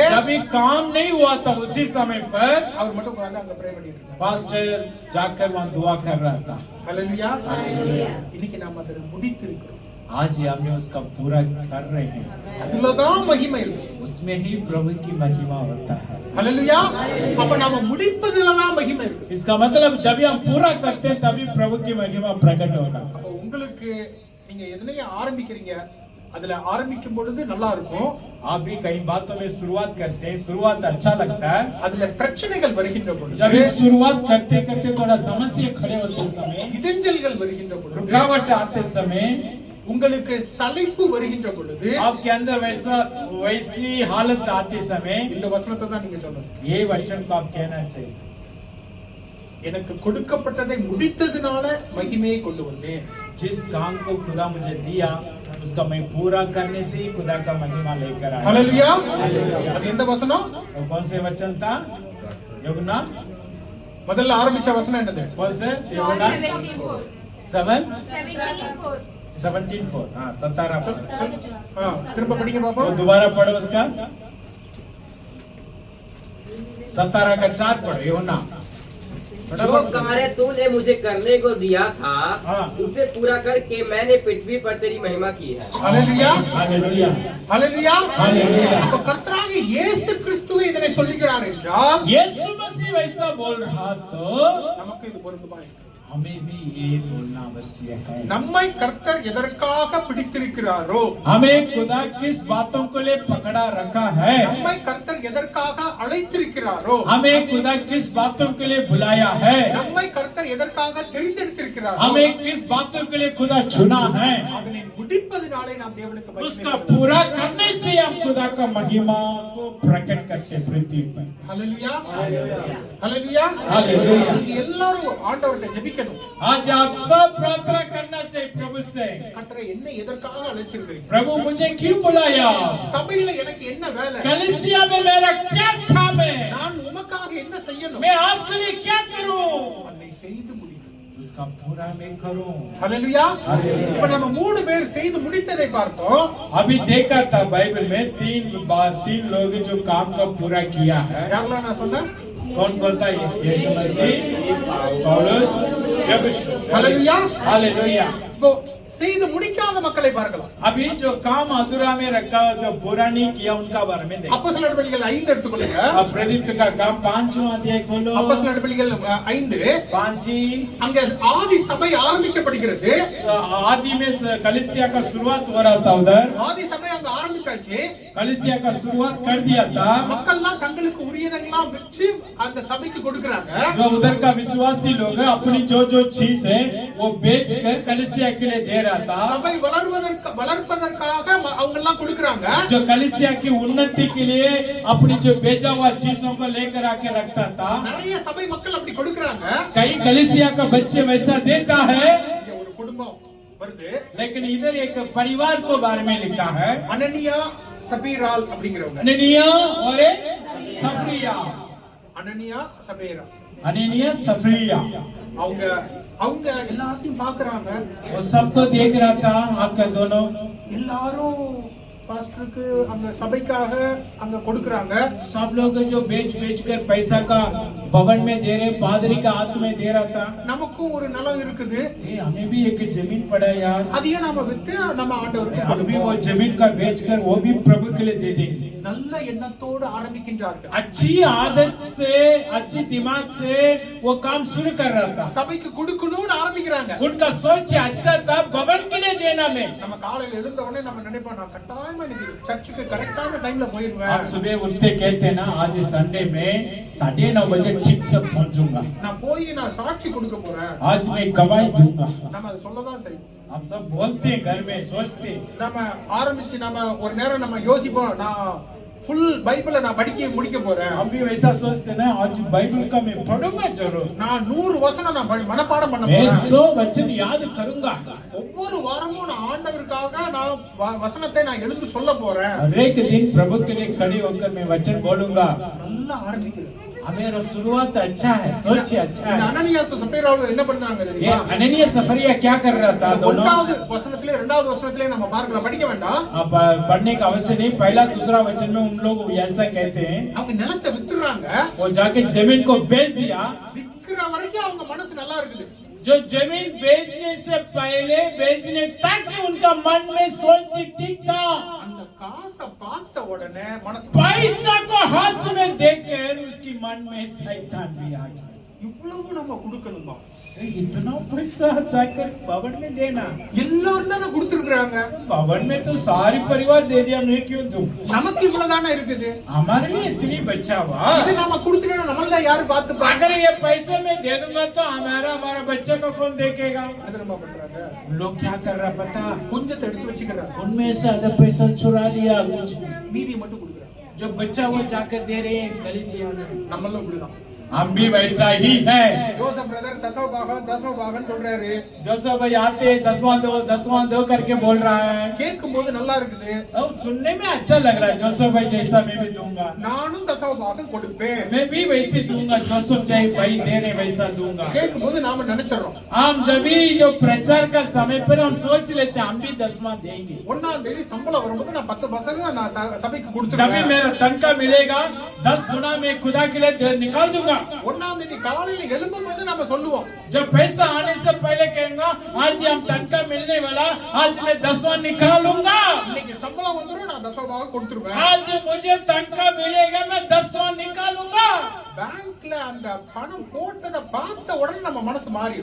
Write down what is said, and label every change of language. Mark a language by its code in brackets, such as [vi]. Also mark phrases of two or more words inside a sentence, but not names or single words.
[hi] जब भी काम नहीं हुआ था उसी समय पर [ta] அவர் மட்டும் உட்கார்ந்து அங்க ப்ரே பண்ணிட்டு இருந்தார். [hi] पास्टर जाकर वहाँ दुआ कर रहा था। [ta] ஹalleluya. இன்னைக்கு நாம அதை முடித்திருக்கிறோம். [hi] आज ही हमने उसका पूरा कर रहे हैं, [ta] அதுலதான் மகிமை இருக்கு. [hi] उसमें ही प्रभु की महिमा होता है। [ta] ஹalleluya. அப்ப நாம முடிப்பதிலதான் மகிமை இருக்கு. [hi] इसका मतलब जब भी हम पूरा करते हैं तभी प्रभु की महिमा प्रकट होगा। [ta] அப்ப உங்களுக்கு நீங்க எதனைய ஆரம்பிக்கிறீங்க, அதுல ஆரம்பிக்கும் பொழுது நல்லா இருக்கும், [hi] आप भी कई बातों में शुरुआत करते हैं, शुरुआत अच्छा लगता है, [ta] அதுல பிரச்சனைகள் வருகின்ற பொழுது, [hi] जब भी शुरुआत करते करते थोड़ा समस्या खड़े होते समय, [ta] இடைஞ்சல்கள் வருகின்ற பொழுது, [hi] रुकावट आते समय, [ta] உங்களுக்கு சலிப்பு வருகின்ற பொழுது, [hi] आपके अंदर वैसी हालत आते समय, [ta] இந்த வசனத்தை தான் நீங்க சொல்லணும். [hi] ये वचन को आप कहना चाहिए, [ta] எனக்கு கொடுக்கப்பட்டதை முடித்ததுனால மகிமையை கொண்டு வந்தேன். [hi] जिस काम को खुदा मुझे दिया उसका मैं पूरा करने से ही खुदा का महिमा लेकर आया। [ta] ஹalleluya. அது எந்த வசனம்? [hi] और कौन से वचन था? [ta] யோனா முதல்ல ஆரம்பிச்ச வசனம் என்னது? [hi] कौन से? John [ta] யோना 17:4. 7:4 17:4. [hi] हाँ 17 [ta] திரும்ப படிங்க [hi] वो [ta] பாப்போம். [hi] दोबारा पढ़ो उसका 17 का 4 पढ़ो योना। जो कार्य तूने मुझे करने को दिया था हाँ। उसे पूरा करके मैंने पृथ्वी पर तेरी महिमा की है। [ta] ஹalleluya. [hi] हालेलुया [ta] ஹalleluya. [hi] हालेलुया। [ta] அப்ப கர்த்தராகிய இயேசு கிறிஸ்துவே இதனை சொல்லுகிறார் என்றால் [hi] यीशु मसीह वैसा बोल रहा तो [ta] நமக்கு இது பொருந்துமா இருக்கு. [hi] हमें भी ये बोलना आवश्यक है। [ta] நம்மை கர்த்தர் எதற்காக பிடித்திருக்கிறாரோ, [hi] हमें खुदा किस बातों को ले पकड़ा रखा है, [ta] நம்மை கர்த்தர் எதற்காக அழைத்திருக்கிறாரோ, [hi] हमें खुदा किस बातों के लिए बुलाया है, [ta] நம்மை கர்த்தர் எதற்காக தெரிந்தெடுத்திருக்கிறாரோ, [hi] हमें किस बातों के लिए खुदा चुना है, [ta] அதனை முடிப்பதினாலே நாம் தேவனுக்கு [hi] उसका [ta] மகிமை [hi] पूरा करने से हम खुदा का महिमा को प्रकट करते पृथ्वी पर। [ta] ஹalleluya. ஹalleluya. [hi] हालेलुया। [ta] நீங்க எல்லாரும் ஆண்டவர்கிட்ட ஜெபிக்கணும். [hi] आज आप सब प्रार्थना करना चाहिए प्रभु से, [ta] கர்த்தரை என்னை எதற்காக அழைச்சிருக்கீங்க? [hi] प्रभु मुझे क्यों बुलाया, [ta] சபையில எனக்கு என்ன வேலை? [hi] कलीसिया में मेरा क्या काम है, [ta] நான் உமக்காக என்ன செய்யணும்? [hi] मैं आपके लिए क्या करूं, [ta] அதை செய்து முடிக்கணும். [hi] उसका पूरा मैं करूं। [ta] ஹalleluya. இப்ப நம்ம 3 பேர் செய்து முடித்ததை பார்த்தோம். [hi] अभी देखा था बाइबल में 3 लोग जो काम को पूरा किया है। [ta] யாரெல்லாம் நான் சொன்னேன்? [hi] कौन कौन था? यीशु मसीह, पौलुस, [ta] ஹalleluya. [hi] हालेलुया। [ta] இப்போ செய்து முடிக்காத மக்களை பார்க்கலாம். [hi] अभी जो काम अधूरा में रखा, जो पूरा नहीं किया, उनका बारे में देखो। [ta] அப்போஸ்தலர் நடவடிக்கைகள் 5 எடுத்துக்கொள்ளுங்க. [hi] अब प्रेरित का काम 5वां अध्याय खोलो। [ta] அப்போஸ்தலர் நடவடிக்கைகள் 5 5 அங்க ஆதி சபை ஆரம்பிக்கப்படுகிறது. [hi] आदि में कलीसिया का शुरुआत हो रहा था, उधर [ta] ஆதி சபை அங்க ஆரம்பிச்சாச்சு. [hi] कलीसिया का शुरुआत कर दिया था। [ta] மக்கள்லாம் தங்களுக்கு உரியதெல்லாம் விற்று அந்த சபைக்கு கொடுக்கறாங்க. [hi] जो उधर का विश्वासी लोग अपनी जो चीज है वो बेच कर कलीसिया के लिए दे रहा था। [ta] சபை வளர்ப்பதற்காக அவங்க எல்லாம் கொடுக்கறாங்க. [hi] जो कलीसिया की उन्नति के लिए अपनी जो बेचा हुआ चीजों को लेकर आके रखता था। [ta] நிறைய சபை மக்கள் அப்படி கொடுக்கறாங்க. [hi] कई कलीसिया का बच्चे वैसा देता है, [ta] இங்க ஒரு குடும்பம் வருது. [hi] लेकिन इधर एक परिवार को बारे में लिखा है, [ta] அனனியா சபீரால் அப்படிங்கிறவங்க. [hi] अननिया और सफरिया। [ta] அனனியா சபீரா [hi] अननिया सफरिया [ta] அவங்க எல்லாத்தையும் பாக்குறாங்க. [hi] वो सबको देख रहा था। आपका दोनों [ta] எல்லாரும் பாஸ்டருக்கு அந்த சபைக்காக அங்க கொடுக்கறாங்க. [hi] सब लोग जो बेच कर पैसा का भवन में दे रहे, पादरी का हाथ में दे रहा था। [ta] நமக்கும் ஒரு நிலம் இருக்குது. [hi] हमें भी एक जमीन पड़ा यार, [ta] அதையே நாம வித்து நம்ம ஆண்டவருக்கு [hi] हम भी वो [ta] கொடுப்போம். [hi] जमीन का बेच कर वो भी प्रभु के लिए दे देंगे। [ta] நல்ல எண்ணத்தோடு ஆரம்பிக்கின்றார்கள். [hi] अच्छी आदत से, अच्छी दिमाग से वो काम शुरू कर रहा था। [ta] சபைக்கு கொடுக்கணும்னு ஆரம்பிக்கிறாங்க. [hi] उनका सोच अच्छा था भवन के लिए देना में। [ta] நம்ம காலையில எழுந்த உடனே நம்ம நினைப்போம், நான் கட்டாயம் ஞாயிற்றுக்கிழமை இன்னைக்கு சர்ச்சுக்கு கரெக்டான டைம்ல போயிருவேன். [hi] आप सुबह उठते कहते हैं ना आज संडे में 9:30 बजे ठीक से पहुंचूंगा, [ta] நான் போய் நான் சாட்சி கொடுக்க போறேன். [hi] आज मैं गवाही दूंगा। [ta] நம்ம அதை சொல்லதான் செய்யும். [hi] हम सब बोलते हैं घर में, सोचते हैं। [ta] நம்ம ஆரம்பிச்சு நம்ம ஒரு நேரம் நம்ம யோசிப்போம், நான் ஃபுல் பைபிளை நான் படிக்க முடிக்க போறேன். [hi] हम भी वैसा सोचते हैं ना आज बाइबल का मैं पढ़ूंगा जरूर, [ta] நான் 100 வசனம் நான் மனப்பாடம் பண்ண [hi] मैं [ta] போறேன். [hi] 100 वचन याद करूंगा। [ta] ஒவ்வொரு வாரமும் நான் ஆண்டவருக்காக நான் வசனத்தை நான் எழுந்து சொல்ல போறேன். [hi] हर एक दिन प्रभु के लिए खड़े होकर मैं वचन बोलूंगा। [ta] நல்லா ஆரம்பிக்குது. [hi] मेरा शुरुआत अच्छा है, सोच अच्छा [ta] இந்த [hi] है। [ta] அனனியாஸ் சப்பீராவும் என்ன பண்ணாங்க [hi] ये [ta] தெரியுமா? [hi] अननिया सफरिया क्या कर रहा था दोनों? [ta] ஒன்றாவது வசனத்திலே இரண்டாவது வசனத்திலே நம்ம பார்க்கலாம், படிக்க வேண்டாம். [hi] अब पढ़ने का आवश्यक नहीं, पहला दूसरा वचन में उन लोग ऐसा कहते हैं, [ta] அவங்க நிலத்தை வித்துறாங்க. [hi] वो जाके जमीन को बेच दिया। [ta] விக்கிற வரைக்கும் அவங்க மனசு நல்லா இருக்குது. [hi] जो जमीन बेचने से पहले बेचने तक उनका मन में सोच ठीक था। [ta] அந்த காசை பார்த்த உடனே மனசு [hi] पैसा को हाथ में देखकर उसकी मन में शैतान भी आ गया। [ta] இவ்வளவு நம்ம கொடுக்கணுமா? [hi] इतना पैसा जाकर भवन में देना, [ta] எல்லாரும் தானே கொடுத்துருக்காங்க. [hi] भवन में तो सारी परिवार दे दिया, मैं क्यों दूं? [ta] நமக்கு இவ்வளவு தானே இருக்குது. [hi] हमारे लिए इतनी बचा हुआ, [ta] இது நம்ம கொடுத்துட்டா நம்மள யாரு பார்த்து [hi] अगर ये पैसे मैं दे दूंगा तो हमारा बच्चे को कौन देखेगा? [ta] அது நம்ம பண்றாங்க. [hi] लोग क्या कर रहा पता? [ta] கொஞ்சத்தை எடுத்து வச்சுக்கிறாங்க, [hi] उनमें से आधा पैसा चुरा लिया, कुछ [ta] மீதி மட்டும் கொடுக்குறாங்க. [hi] जो बच्चा वो जाकर दे रहे हैं कलीसिया में। [ta] நம்மளும் இப்படிதான். [hi] हम भी वैसा ही है। [ta] ஜோசப் பிரதர் தசம பாகம் சொல்றாரு. [hi] जोसेफ भाई आते 10वां दो करके बोल रहा है, [ta] கேட்கும் போது நல்லா இருக்குது. [hi] अब सुनने में अच्छा लग रहा है। जोसेफ भाई जैसा मैं भी दूंगा, [ta] நானும் தசம பாகம் கொடுப்பேன். [hi] मैं भी वैसे दूंगा, जोसेफ भाई दे रहे वैसा दूंगा। [ta] கேட்கும் போது நாம நினைச்சறோம், [hi] हम जब भी जो प्रचार का समय पर हम सोच लेते हैं हम भी 10वां देंगे। [ta] 1ஆம் தேதி சம்பளம் வரும்போது நான் 10% நான் சபைக்கு [hi] जब भी [ta] கொடுத்துருவேன். [hi] मेरा तनख्वाह मिलेगा 10 गुना मैं खुदा के लिए निकाल दूंगा। [ta] 1ஆம் தேதி காலையில எழும்பும்போது நாம சொல்லுவோம், [hi] जब पैसा आने से पहले कहेंगे आज हम तनख्वाह मिलने वाला, आज मैं 10वां निकालूंगा। [ta] இன்னைக்கு சம்பளம் வந்துரும், நான் தசம பாகம் கொடுத்துருவேன். [hi] आज मुझे तनख्वाह मिलेगा, मैं 10वां निकालूंगा। [ta] பேங்க்ல அந்த பணம் போட்டதை பார்த்த உடனே நம்ம மனசு மாறி